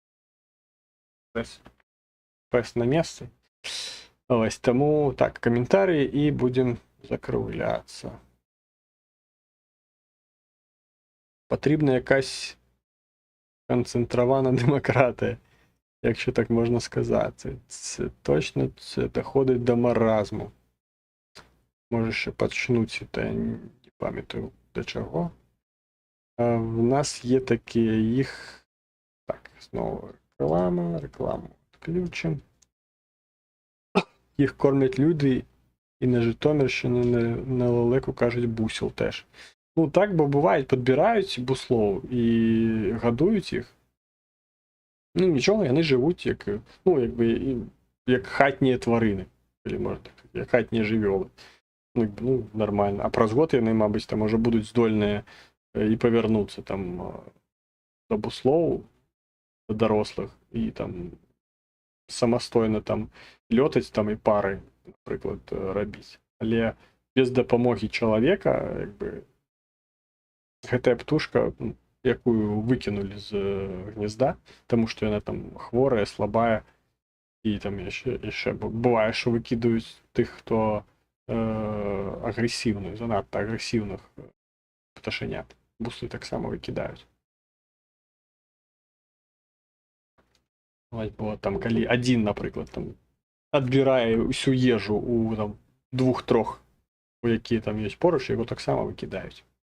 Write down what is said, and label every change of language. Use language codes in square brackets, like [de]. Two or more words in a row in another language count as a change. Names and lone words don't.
[be] Фэст на месцы. Ось, таму, так, каментарі і будзем закругляцца. [uk] Патрібна якась [be] канцэнтравана дэмакратыя, [uk] якщо так можна сказати. Це точно це доходить до маразму. Може ще пачнуць, та я не пам'ятаю до чого. В нас є такі їх. Так, знову рекламу відключимо. Їх кормлять люди, і на Житомирщині, на лелеку кажуть бусел теж. Ну так, бо буває, підбирають буслов і годують їх. Ну нічого, вони живуть як, ну, якби, як хатні тварини. Или, може, як хатні живьоли. Ну, нормально. А праз год вони, мабуть, там уже будуть здольні і повернуться там до буслов, до дорослих, і там самостойно там льотаць там і пари, наприклад, робіть. Але без допомоги чоловіка, якби, [be] гэтая птушка, якую выкинули з гнезда, [uk] тому що вона там хворая, слабая, і там ще буває, що викидують тих, хто агресивний, занадто агресивних пташенят. Бусли так само викидають. Ось, бо там, коли один, наприклад, там відбирає всю їжу у там 2-3, у які там є поруч, його так само викидають.